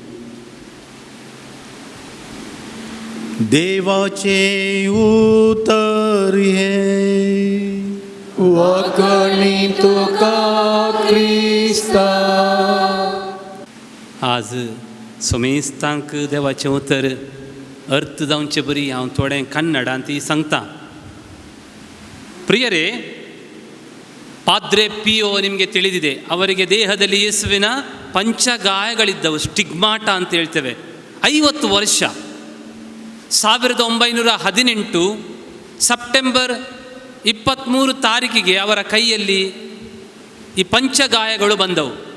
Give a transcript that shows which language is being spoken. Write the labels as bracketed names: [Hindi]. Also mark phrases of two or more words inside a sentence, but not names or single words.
[Konkani] देवाचे उतर हे. वखणी तुका क्रिस्ता. आज सोमेस्तांक देवाचें उतर अर्थ जावचे बरी हांव थोडें कन्नडांत सांगतां. [Kannada] ಪ್ರಿಯರೇ, ಪಾದ್ರೆ ಪಿಯೋ ನಿಮಗೆ ತಿಳಿದಿದೆ, ಅವರಿಗೆ ದೇಹದಲ್ಲಿ ಯೇಸುವಿನ ಪಂಚಗಾಯಗಳಿದ್ದವು, ಸ್ಟಿಗ್ಮಾಟ ಅಂತ ಹೇಳ್ತೇವೆ. 50 ವರ್ಷ 1918 ಸೆಪ್ಟೆಂಬರ್ 23 ತಾರೀಕಿಗೆ ಅವರ ಕೈಯಲ್ಲಿ ಈ ಪಂಚಗಾಯಗಳು ಬಂದವು.